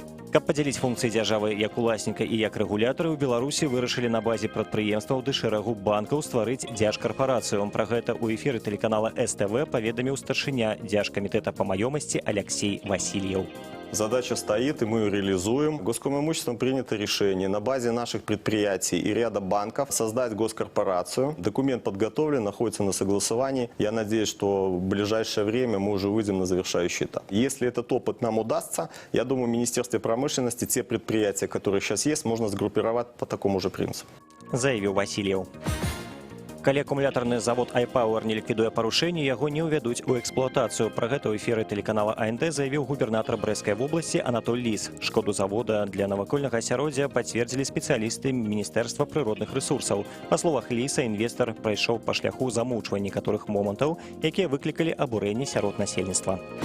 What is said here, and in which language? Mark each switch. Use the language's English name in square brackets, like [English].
[Belarusian] Каб падзяліць функцыі дзяржавы як уласніка і як рэгулятары, у Беларусі вырашылі на базе прадпрыемстваў ды шэрагу банкаў стварыць дзяржкарпарацыю. Пра гэта ў эфіры тэлеканала СТВ паведаміў старшыня дзяржкамітэта па маёмасці Алексей Васильев. [Russian] Задача стоит, и мы ее реализуем. Госкомимуществом принято решение на базе наших предприятий и ряда банков создать госкорпорацию. Документ подготовлен, находится на согласовании. Я надеюсь, что в ближайшее время мы уже выйдем на завершающий этап. Если этот опыт нам удастся, я думаю, в Министерстве промышленности те предприятия, которые сейчас есть, можно сгруппировать по такому же принципу. [Belarusian] Заявіў Васильев. Калі акумулятарны завод iPower не ліквідуе парушэнні, яго не ўвядуць у эксплуатацыю. Пра гэта ў эфіры тэлеканала АНД заявіў губернатар Брэсцкай вобласці Анатоль Ліс. Шкоду завода для навакольнага асяроддзя пацвердзілі спецыялісты Міністэрства прыродных рэсурсаў. Па словах Ліса, інвестар прайшоў па шляху замоўчвання некаторых момантаў, якія выклікалі абурэнне сярод насельніцтва.